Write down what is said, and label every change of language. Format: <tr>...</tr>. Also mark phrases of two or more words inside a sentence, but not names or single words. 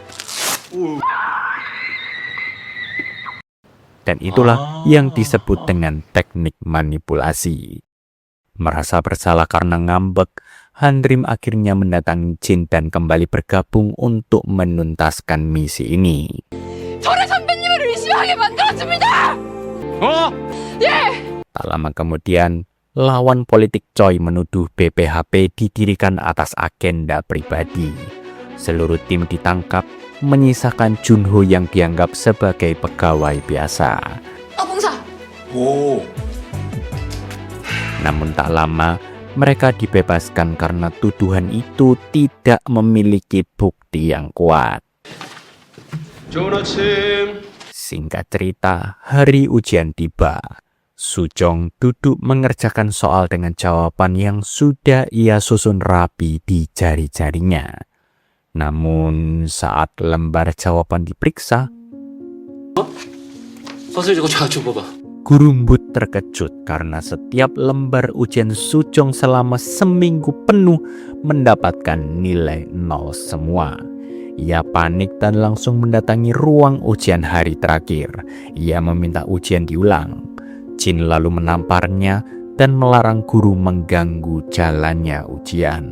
<id>Dan itulah yang disebut dengan teknik manipulasi. Merasa bersalah karena ngambek, Hanrim akhirnya mendatangi Jin dan kembali bergabung untuk menuntaskan misi ini.</id> <ko>저를 선배님을 의심하게 만들어줍니다.</ko> <id>Tak lama kemudian, lawan politik Choi menuduh BPHP didirikan atas agenda pribadi. Seluruh tim ditangkap, menyisakan Junho yang dianggap sebagai pegawai biasa.</id> <ko>봉사.</ko> <id>Namun tak lama, mereka dibebaskan karena tuduhan itu tidak memiliki bukti yang kuat.</id> <ko>좋은 아침.</ko> <id>Singkat cerita, hari ujian tiba. Sujong duduk mengerjakan soal dengan jawaban yang sudah ia susun rapi di jari-jarinya. Namun saat lembar jawaban diperiksa,</id> <ko>선생님 이거 잘 좀 봐봐.</ko> <id>Guru Mbut terkejut karena setiap lembar ujian Sujong selama seminggu penuh mendapatkan nilai 0 semua. Ia panik dan langsung mendatangi ruang ujian hari terakhir. Ia meminta ujian diulang. Jin lalu menamparnya dan melarang guru mengganggu jalannya ujian.</id>